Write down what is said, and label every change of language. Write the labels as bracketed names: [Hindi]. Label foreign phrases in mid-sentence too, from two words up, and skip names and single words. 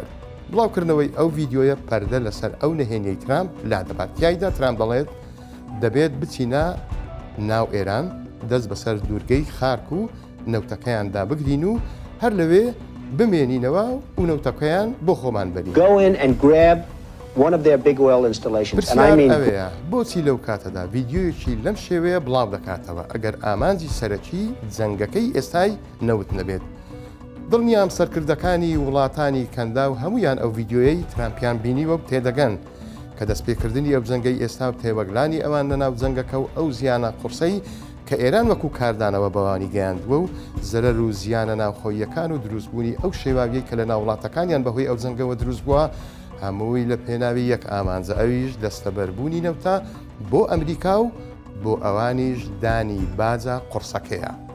[Central Kurdish] بڵاوکردنەوەی ئەو ڤیدیۆیە پەردە لەسەر ئەو نەهێنیەی ترامپ لادەبات. تایدا ترامپ دەڵێت دەبێت بچینە ناو ئێران، دەست بەسەر دوورگەی خارک و نەوتەکەیاندا بگرین و هەر لەوێ بمێنینەوە و نەوتەکەیان بۆ خۆمان بەرین. [English] Go in and grab one of their big oil installations. And I mean [Central Kurdish] ئەوەیە بۆچی لەو کاتەدا ڤیدیۆیەکی لەم شێوەیە بڵاو دەکاتەوە ئەگەر ئامانجی سەرەکی جەنگەکەی ئێستای نەوت نەبێت. دڵنیام سەرکردەکانی وڵاتانی کەندا و هەمویان ئەو ڤیدیۆیەی ترامپیان بینیوە تێدەگەن کە دەستپێکردنی ئەو جەنگەی ئێستا و تێوەگلانی ئەوان لەناو جەنگەکە و ئەو زیانە قورسەی کە ئێران وەکو کاردانەوە بەوانی گەیاندووە و زەرەر و زیانە ناوخۆیەکان و دروستبوونی ئەو شێواویەی کە لە ناوڵاتەکانیان بەهۆی ئەو جەنگەوە دروست بووە، هەمووی لە پێناوی یەک ئامانجە، ئەویش دەستەبەربوونی نەوتە بۆ ئەمریکا و بۆ ئەوانیش دانی باجە قورسەکەیە.